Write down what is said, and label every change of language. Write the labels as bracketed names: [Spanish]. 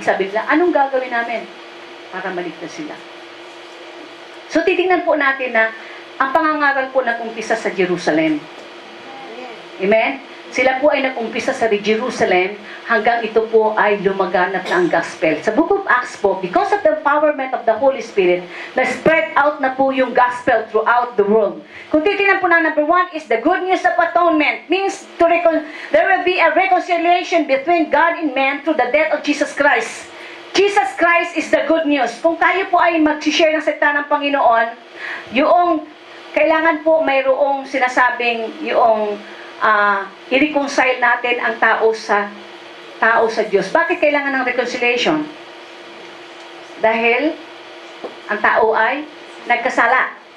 [Filipino] Sabi nila, anong gagawin namin para maligtas sila? So, titingnan po natin na ang pangangaral po nag-umpisa sa Jerusalem. Amen? Sila po ay nag-umpisa sa Jerusalem hanggang ito po ay lumaganap na ang gospel. [English] Sa Book of Acts po, because of the empowerment of the Holy Spirit, na-spread out [Filipino] na po yung [English] gospel throughout the world. [Filipino] Kung titingnan po na, [English] number 1 is the good news of atonement. Means there will be a reconciliation between God and man through the death of Jesus Christ. Jesus Christ is the good news. [Filipino] Kung tayo po ay mag-share ng salita ng Panginoon, yung kailangan po mayroong sinasabing yung i-reconcile natin ang tao sa Diyos. Bakit kailangan ng reconciliation? Dahil ang tao ay nagkasala.